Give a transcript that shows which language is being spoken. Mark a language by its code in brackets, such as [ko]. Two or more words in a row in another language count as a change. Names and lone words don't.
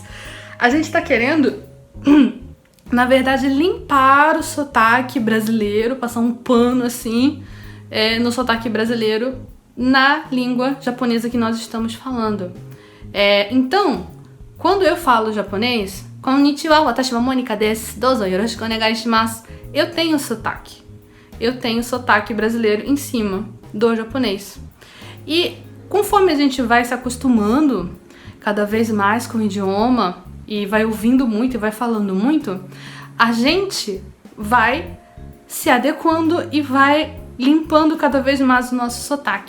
[pt] A gente está querendo, na verdade, limpar o sotaque brasileiro, passar um pano assim no sotaque brasileiro na língua japonesa que nós estamos falando. Então, quando eu falo japonês, [ja] こんにちは、私はモニカです、どうぞよろしくお願いします, [pt] eu tenho sotaque. Eu tenho sotaque brasileiro em cima do japonês. E conforme a gente vai se acostumando cada vez mais com o idioma e vai ouvindo muito e vai falando muito, a gente vai se adequando e vai limpando cada vez mais o nosso sotaque.